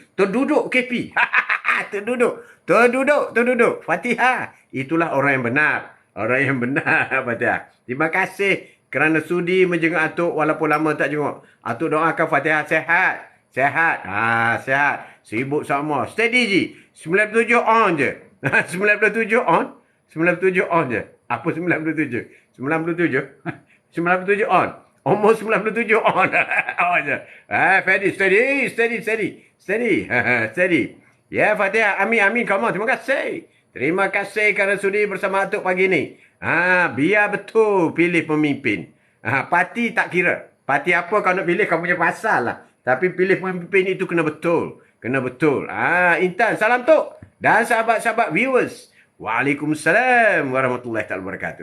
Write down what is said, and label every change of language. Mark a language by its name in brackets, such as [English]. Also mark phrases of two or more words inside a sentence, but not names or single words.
[Malay] Terduduk KP. Terduduk. Fatihah. Itulah orang yang benar. Fatihah. Terima kasih kerana sudi menjenguk Atuk walaupun lama tak jenguk. Atuk doakan Fatihah sehat. Sehat. Sehat. Sibuk sama. Steady je. 97 on je. 97 on. 97 on je. Apa 97? 97? 97 on. Almost 97 on. On je. Steady. Steady. Ya, Fatihah. Amin. [English] Come on. [Malay] Terima kasih. Terima kasih kerana sudi bersama Atuk pagi ni. Biar betul pilih pemimpin. Parti tak kira. Parti apa kau nak pilih, kau punya pasal lah. Tapi pilih pemimpin itu kena betul. Intan, salam Tok. Dan sahabat-sahabat viewers. [Arabic] وعليكم السلام ورحمة الله وبركاته.